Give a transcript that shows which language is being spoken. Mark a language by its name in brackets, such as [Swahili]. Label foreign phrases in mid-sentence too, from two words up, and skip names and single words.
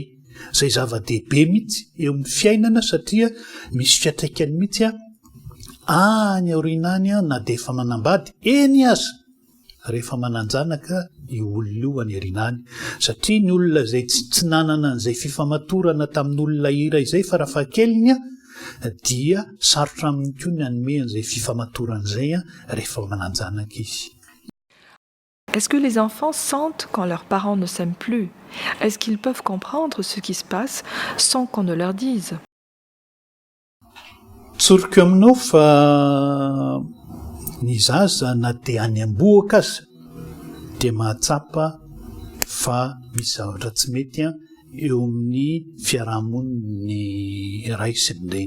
[Malagasy] Zay zava-dehibe mihitsy eo amin'ny fiainana satria misy fiatraikany mihitsy any aorinany na dia efa manambady eny aza rehefa mananjanaka io olona io any aorinany, satria ny olona zay tsy nanana an'izay fifamatorana tamin'olona ira izay farafahakeliny dia sarotra aminy koa ny anome an'izay fifamatoran'izay rehefa mananjanaka izy. [French] Est-ce que les enfants sentent quand leurs parents ne s'aiment plus? Est-ce qu'ils peuvent comprendre ce qui se passe sans qu'on ne leur dise? [Malagasy] Tsoriko aminao fa ny zaza na dia any amboaka aza dia mahatsapa fa misy zavatra tsy mety eo amin'ny fiarahamoniny ray sy ny reny.